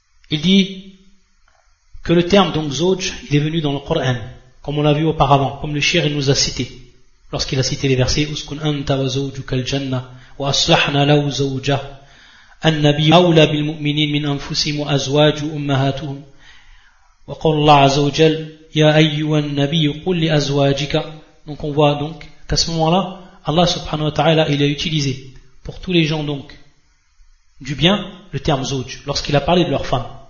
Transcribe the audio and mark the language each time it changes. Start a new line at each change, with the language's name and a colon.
French: Il dit que le terme, donc, zawj, il est venu dans le Coran, comme on l'a vu auparavant, comme le shir nous a cité, lorsqu'il a cité les versets,
Arabic: uskun anta wa zawjuka al-jannah, wa aslahna lahu zawja, an-nabi awla bil mu'minin min anfusim wa azwaju ummahatuhum. وقال الله عز وجل يا أيها النبي قل لأزواجك.
French: Donc on voit donc qu'à ce moment-là, Allah subhanahu wa ta'ala, il a utilisé pour tous les gens donc du bien le terme zawj lorsqu'il a parlé de leur femme.